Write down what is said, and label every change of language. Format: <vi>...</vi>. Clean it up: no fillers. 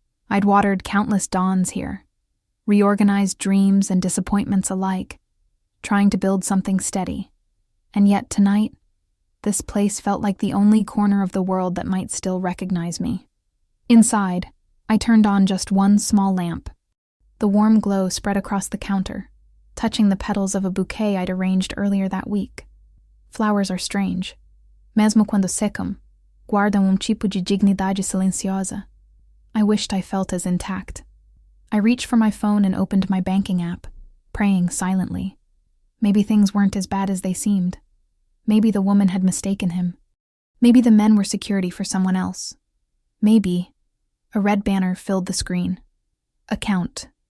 <en>I'd watered countless dawns here, reorganized dreams and disappointments alike, trying to build something steady. And yet tonight, This place felt like the only corner of the world that might still recognize me. Inside, I turned on just one small lamp. The warm glow spread across the counter, touching the petals of a bouquet I'd arranged earlier that week. Flowers are strange.</en> <pt>Mesmo quando secam, guardam tipo de dignidade silenciosa.</pt> <en>I wished I felt as intact. I reached for my phone and opened my banking app, praying silently. Maybe things weren't as bad as they seemed. Maybe the woman had mistaken him. Maybe the men were security for someone else. Maybe a red banner filled the screen. Account.</en>